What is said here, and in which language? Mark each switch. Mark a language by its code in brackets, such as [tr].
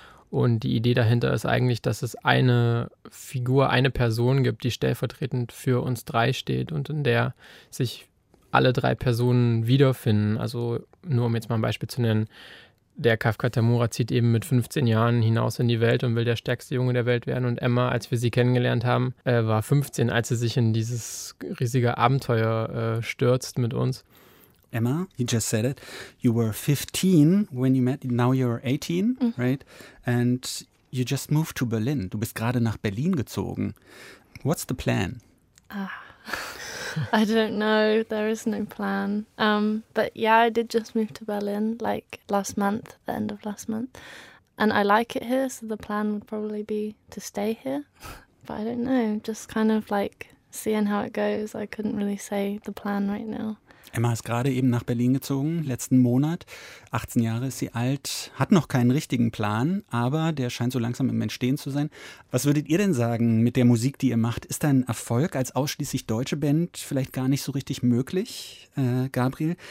[de] Und die Idee dahinter ist eigentlich, dass es eine Figur, eine Person gibt, die stellvertretend für uns drei steht und in der sich alle drei Personen wiederfinden. Also nur um jetzt mal ein Beispiel zu nennen, der Kafka Tamura zieht eben mit 15 Jahren hinaus in die Welt und will der stärkste Junge der Welt werden. Und Emma, als wir sie kennengelernt haben, war 15, als sie sich in dieses riesige Abenteuer stürzt mit uns. [en] Emma, you just said it. You were 15 when you met, now you're 18, right? And you just moved to Berlin. [de] Du bist gerade nach Berlin gezogen. [en] What's the plan? I don't know. There is no plan. But yeah, I did just move to Berlin like last month, the end of last month. And I like it here, so the plan would probably be to stay here. But I don't know. Just kind of like seeing how it goes. I couldn't really say the plan right now. [de] Emma ist gerade eben nach Berlin gezogen, letzten Monat. 18 Jahre ist sie alt, hat noch keinen richtigen Plan, aber der scheint so langsam im Entstehen zu sein. Was würdet ihr denn sagen mit der Musik, die ihr macht? Ist ein Erfolg als ausschließlich deutsche Band vielleicht gar nicht so richtig möglich, Gabriel?